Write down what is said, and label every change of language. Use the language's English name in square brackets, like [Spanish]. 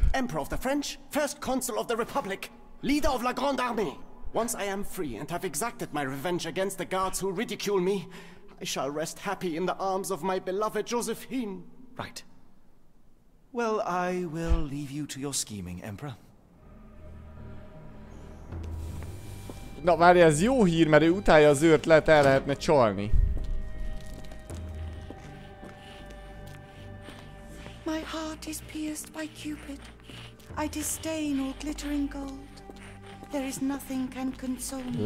[English] Emperor of the French, first consul of the Republic, leader of la Grande Armée. Once I am free and have exacted my revenge against the guards who ridicule me, I shall rest happy in the arms of my beloved Josephine. Right. Well, I will leave you to your scheming, Emperor. [Hungarian] Na várj, ez jó hír, mert ő utálja az őrt, lehet el lehetne csalni. [English] My heart is pierced by Cupid. I disdain all glittering gold. There is nothing can console me.